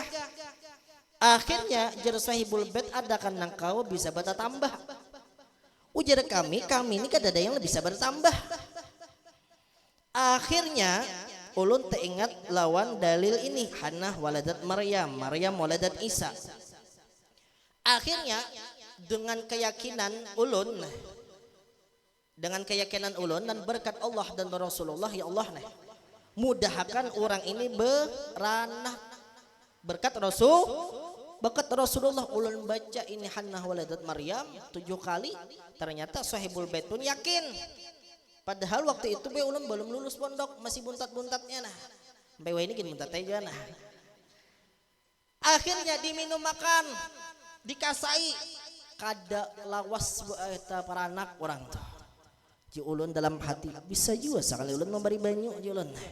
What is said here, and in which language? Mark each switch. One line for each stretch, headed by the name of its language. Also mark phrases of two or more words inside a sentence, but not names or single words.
Banjar: Akhirnya jar
Arabic: صاحب البيت
Banjar: ada kan nangkau bisa bata tambah. Ujar kami ini kada ada yang bisa bertambah. Akhirnya ulun teringat lawan dalil ini
Arabic: حنة ولدت مريم ولدت عيسى.
Banjar: Akhirnya dengan keyakinan ulun dan berkat Allah dan Rasulullah ya Allah nah mudahkan orang ini beranak berkat Rasulullah ulun baca ini
Arabic: حنة ولدت مريم
Banjar: 7 kali ternyata
Arabic: صاحب البيت
Banjar: pun yakin padahal waktu itu be ulun belum lulus pondok masih buntat-buntatnya nah sampai ini gini buntat aja nah akhirnya diminum makan dikasai kada lawas eta para anak orang tuh ji ulun dalam hati bisa juga sekali ulun memberi banyu ji ulun